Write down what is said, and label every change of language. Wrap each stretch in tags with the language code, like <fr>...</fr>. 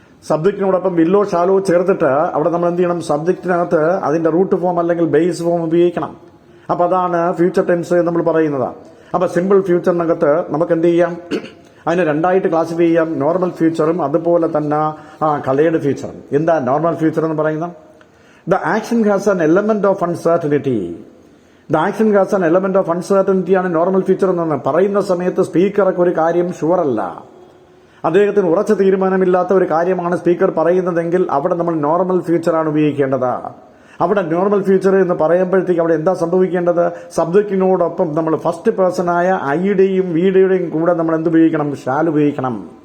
<ml>സബ്ജക്റ്റിനോടൊപ്പം willow shallow ചേർത്തിട്ട് അവിടെ നമ്മൾ എന്ത് ചെയ്യണം? സബ്ജക്റ്റിനകത്ത് അതിന്റെ റൂട്ട് ഫോം അല്ലെങ്കിൽ ബേസ് ഫോം ഉപയോഗിക്കണം. അപ്പൊ അതാണ് ഫ്യൂച്ചർ ടെൻസ് നമ്മൾ പറയുന്നത്. അപ്പൊ സിമ്പിൾ ഫ്യൂച്ചറിനകത്ത് നമുക്ക് എന്ത് ചെയ്യാം? അതിനെ രണ്ടായിട്ട് ക്ലാസിഫൈ ചെയ്യാം. നോർമൽ ഫ്യൂച്ചറും അതുപോലെ തന്നെ കളേർഡ് ഫ്യൂച്ചറും. എന്താ നോർമൽ ഫ്യൂച്ചർ എന്ന് പറയുന്നത്?</ml> <en>The action has an element of uncertainty. The action has an element of uncertainty</en> <ml>ആണ് നോർമൽ ഫ്യൂച്ചർ എന്ന് പറയുന്ന സമയത്ത് സ്പീക്കർക്ക് ഒരു കാര്യം ഷുവർ അല്ല, അദ്ദേഹത്തിന് ഉറച്ച തീരുമാനമില്ലാത്ത ഒരു കാര്യമാണ് സ്പീക്കർ പറയുന്നതെങ്കിൽ അവിടെ നമ്മൾ നോർമൽ ഫ്യൂച്ചറാണ് ഉപയോഗിക്കേണ്ടത്. അവിടെ നോർമൽ ഫ്യൂച്ചർ എന്ന് പറയുമ്പോഴത്തേക്ക് അവിടെ എന്താ സംഭവിക്കേണ്ടത്? സബ്ജക്റ്റിനോടൊപ്പം നമ്മൾ ഫസ്റ്റ് പേഴ്സണായ ഐയുടെയും വിയുടെയും കൂടെ നമ്മൾ എന്ത് ഉപയോഗിക്കണം? ഷാൽ ഉപയോഗിക്കണം.</ml>